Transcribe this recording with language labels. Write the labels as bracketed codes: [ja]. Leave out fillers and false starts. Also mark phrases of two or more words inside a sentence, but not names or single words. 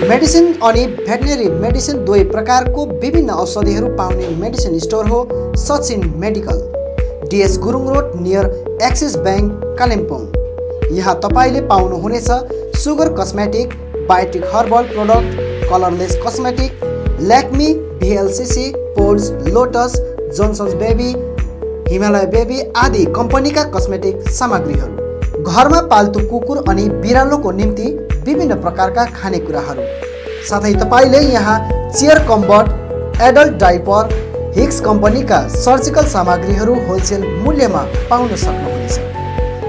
[ne] मेडिसिन अनि [en] veterinary medicine [ne] दुवै प्रकारको विभिन्न औषधिहरू पाउने [en] medicine store [ne] हो सचिन मेडिकल, DS गुरुङ रोड नियर एक्सिस बैंक कालिम्पोङ। यहाँ तपाईले पाउनुहुनेछ सुगर कस्मेटिक, [en] Biotique herbal product, colourless cosmetic, [ne] ल्याक्मी, VLCC, पोल्स, लोटस, जोन्सन्स बेबी, हिमालय बेबी आदि कम्पनीका कस्मेटिक सामग्रीहरू, घरमा पाल्तु कुकुर अनि बिरालोको निम्ति विभिन्न प्रकारका खानेकुराहरू, साथै तपाईले यहाँ चेयर कम्बर्ट, [en] adult diaper, [ne] हिक्स कम्पनीका सर्जिकल सामग्रीहरू होलसेल मूल्यमा पाउन सक्नुहुनेछ।